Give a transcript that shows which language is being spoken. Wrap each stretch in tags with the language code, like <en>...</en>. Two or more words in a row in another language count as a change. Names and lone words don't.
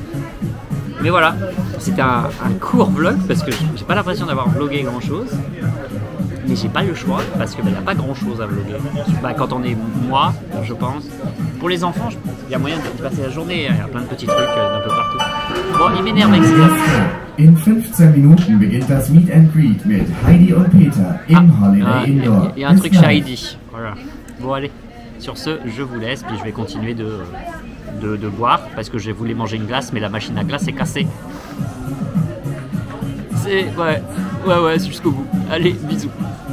<fr>Mais voilà, c'était un court vlog parce que j'ai pas l'impression d'avoir vlogué grand chose. Mais j'ai pas le choix parce qu'il n'y a pas grand chose à vloguer. Quand on est moi, je pense. Pour les enfants, il y a moyen de passer la journée, il y a plein de petits trucs d'un peu partout. Bon, il m'énerve avec ça.</fr> <de>In 15 Minuten beginnt das</de> <en>Meet and Greet</en> <de>mit Heidi und Peter im Holiday Indoor.</de> <fr>Il y a un truc chez Heidi. Voilà. Bon allez, sur ce, je vous laisse, puis je vais continuer de boire parce que je voulais manger une glace mais la machine à glace est cassée. Ouais, c'est jusqu'au bout. Allez, bisous.</fr>